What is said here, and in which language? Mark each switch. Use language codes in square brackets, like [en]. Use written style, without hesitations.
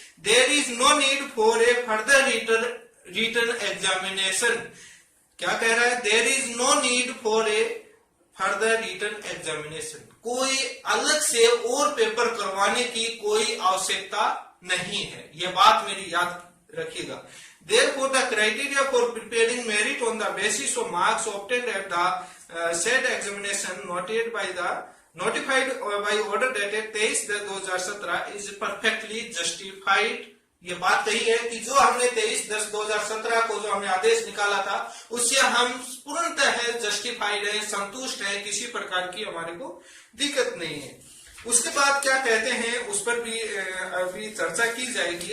[en] There is no need for a further written examination. [hi] क्या कह रहा है, [en] there is no need for a further written examination, [hi] कोई अलग से और पेपर करवाने की कोई आवश्यकता नहीं है। यह बात मेरी याद रखिएगा। [en] Therefore, the criteria for preparing merit on the basis of marks obtained at the said examination notified by order dated 23/10/2017 is perfectly justified। [hi] ये बात कही है कि जो हमने 23/10/2017 को जो हमने आदेश निकाला था, उससे हम पूर्णतः जस्टिफाइड है, संतुष्ट है, किसी प्रकार की हमारे को दिक्कत नहीं है। उसके बाद क्या कहते हैं, उस पर भी अभी चर्चा की जाएगी।